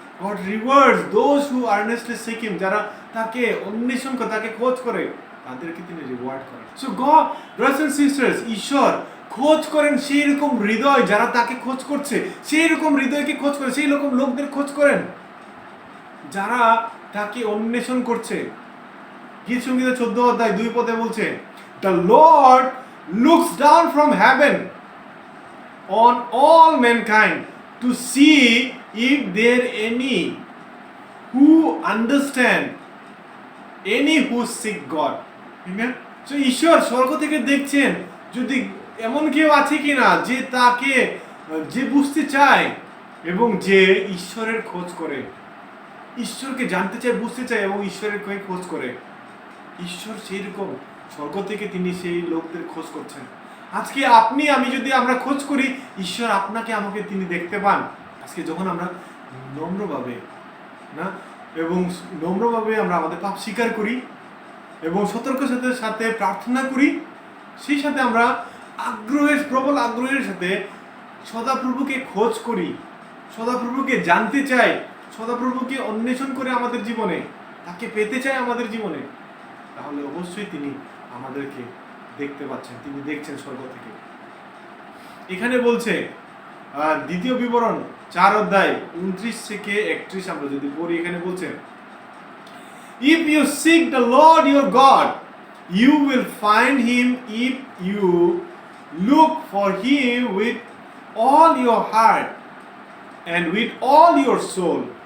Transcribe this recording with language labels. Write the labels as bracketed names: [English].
[English] God rewards those who earnestly seek him, [Bangla] যারা তাকে অন্বেষণ করে, তাকে খোঁজ করে, তাদেরকে তিনি রিওয়ার্ড করেন। [English] so God, brothers and sisters, [Bangla] ঈশ্বর খোঁজ করেন সেই রকম হৃদয় যারা তাকে খোঁজ করছে, সেই রকম হৃদয়কে খোঁজ করে, সেই রকম লোকদের খোঁজ করেন যারা তাকে অন্বেষণ করছে, গীত সংগীতের 14 অধ্যায় 2 পদে বলছে, [English] The Lord looks down from heaven on all mankind to see if there any who understand, any who seek God. Amen. [Bangla] So ঈশ্বর স্বর্গ থেকে দেখছেন যদি এমন কেউ আছে কিনা যে তাকে যে বুঝতে চায় এবং যে ঈশ্বরের খোঁজ করে, ঈশ্বরকে জানতে চায়, বুঝতে চায় এবং ঈশ্বরের খোঁজ করে। ঈশ্বর সেই রকম স্বর্গ থেকে তিনি সেই লোকদের খোঁজ করছেন। আজকে আপনি আমি যদি আমরা খোঁজ করি, ঈশ্বর আপনাকে আমাকে তিনি দেখতে পান। আজকে যখন আমরা নম্রভাবে না এবং নম্রভাবে আমরা আমাদের পাপ স্বীকার করি এবং সতর্কতার সাথে প্রার্থনা করি, সেই সাথে আমরা প্রবল আগ্রহের সাথে সদাপ্রভুকে খোঁজ করি, সদাপ্রভুকে জানতে চাই, সদাপ্রভুকে অন্বেষণ করে আমাদের জীবনে, তাকে পেতে চাই আমাদের জীবনে, তাহলে অবশ্যই তিনি আমাদেরকে দেখতে পাচ্ছেন, তিনি দেখছেন স্বর্গ থেকে। এখানে বলছে দ্বিতীয় বিবরণ 4 অধ্যায় 29 থেকে 31 আমরা যদি পড়ি, এখানে বলছে, [English] If you seek the Lord your God, you will find him if you look for him with all your heart and with all your soul.